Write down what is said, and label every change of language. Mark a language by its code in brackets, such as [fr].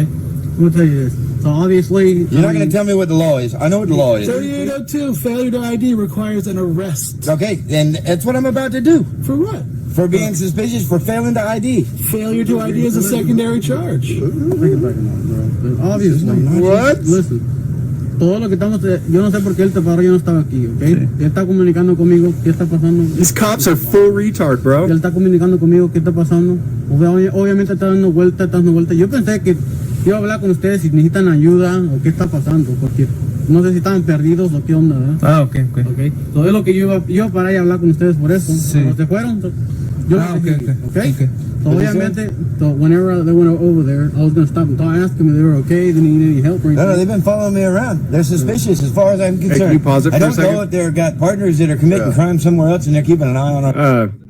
[en] I'm gonna tell you this. So obviously, You're not going to tell me what the law is. I know what the law is. 3802, failure to ID requires an arrest. Okay, then that's what I'm about to do. For what? For being suspicious, for failing to ID. Failure to ID is a secondary charge. Take it back a minute, bro. But obviously, What? listen. [es] Todo lo que estamos, yo no sé por qué él te paró, yo no estaba aquí, ¿ok? Él está comunicando conmigo, ¿qué está pasando? [en] These cops are full retard, bro. [es] Él está comunicando conmigo, ¿qué está pasando? Obviamente está dando vueltas. Yo pensé que iba a hablar con ustedes si necesitan ayuda o qué está pasando, porque no sé si estaban perdidos o qué onda, ¿verdad? Ah, ok. Ok, todo es lo que yo iba a parar y hablar con ustedes por eso. Sí. Cuando se fueron, yo Ah, no sé ok. ok. [en] So obviamente, whenever they went over there, I was going to stop and ask them if they were okay, they need any help or No, anything. they've been following me around. They're suspicious as far as I'm concerned. can you pause it I for a don't second? know if they've got partners that are committing crime somewhere else and they're keeping an eye on our...